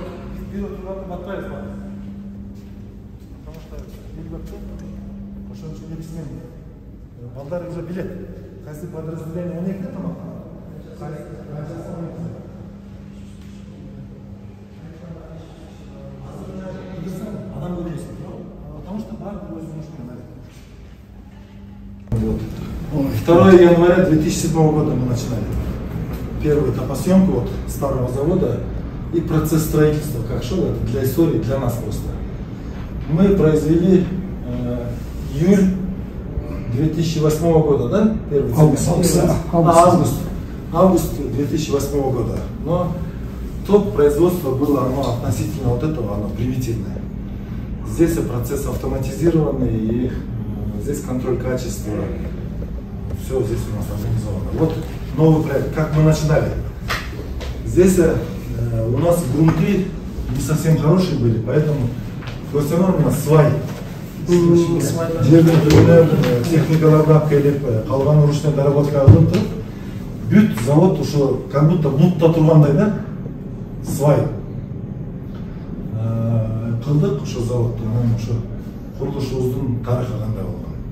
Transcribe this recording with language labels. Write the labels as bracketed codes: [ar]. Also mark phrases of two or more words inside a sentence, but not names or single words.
[ky] Биз бир отурганда батпайбыз бар. Ошон үчүн негизинен балдар уже билет. Кайсы подразделение 12 тамак. Адам көрмөйсүң. [ru] Потому что [ky] бар өзүнүн ишин. [ru] 2 января 2007 года мы начинали первую топосъемку вот старого завода и процесс строительства как шел, это для истории, для нас просто. Мы произвели июль 2008 года, да? Первый август 2008 года. Но топ производства было оно относительно вот этого, оно примитивное. Здесь процесс автоматизированный и здесь контроль качества. Все здесь у нас организовано. Вот новый проект. Как мы начинали? Здесь у нас грунты не совсем хорошие были, поэтому в основном у нас свай. [ky] Жерден техникалардан келип калган [ru] ручной доработка [ky] кылып туруп бүт завод ушу [ru] как будто [ky] бутта тургандай да свай кылдык ошо заводду. Анан ошо курулушубуздун тарыхы кандай болгон.